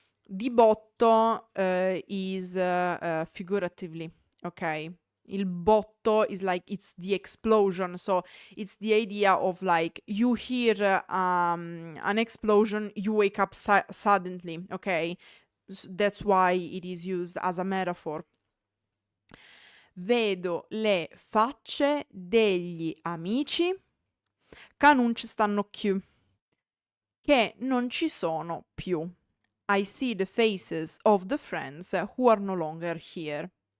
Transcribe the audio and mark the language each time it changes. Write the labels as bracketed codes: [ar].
[en] Di botto is figuratively, okay? Il botto is like it's the explosion, so it's the idea of like you hear an explosion, you wake up suddenly, okay? That's why it is used as a metaphor. [it] Vedo le facce degli amici che non ci stanno più, che non ci sono più. [en] I see the faces of the friends who are no longer here.